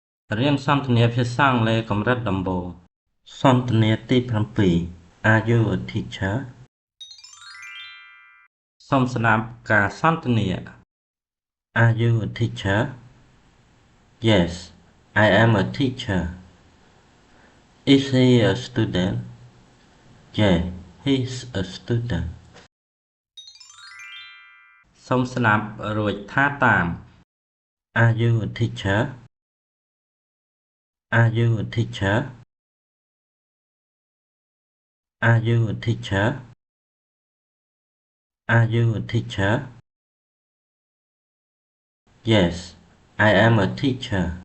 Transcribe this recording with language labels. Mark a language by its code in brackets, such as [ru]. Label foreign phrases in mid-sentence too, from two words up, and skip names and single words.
[km] រៀនសន្ទនាភាសាអង់គ្លេសកម្រិតដំបូងសន្ទនាទី7 [en] Are you a teacher [km] សូមស្ដាប់ការសន្ទនា [en] Are you a teacher? Yes, I am a teacher. Is he a student? Yeah, he's a student. [km] សូមស្ដាប់រួចថាតាម [en] Are you a teacher? Are you a teacher? Are you a teacher? Are you a teacher? Yes, I am a teacher.